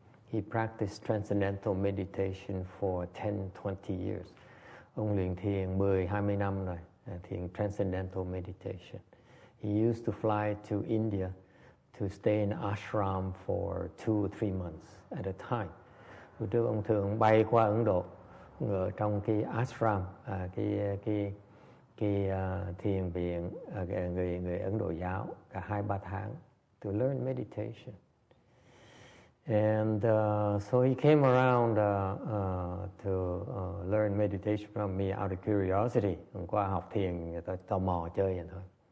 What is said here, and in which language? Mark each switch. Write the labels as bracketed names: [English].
[English] He practiced transcendental meditation for 10-20 years. [Vietnamese] Ông luyện thiền 10-20 năm rồi, thiền transcendental meditation. [English] He used to fly to India to stay in ashram for 2 or 3 months at a time. [Vietnamese] Hồi trước ông thường bay qua Ấn Độ, ở trong cái ashram, cái thiền viện người Ấn Độ giáo cả 2-3 tháng [English] to learn meditation. And so he came around to learn meditation from me out of curiosity. [Vietnamese] Qua học thiền người ta tò mò chơi vậy thôi.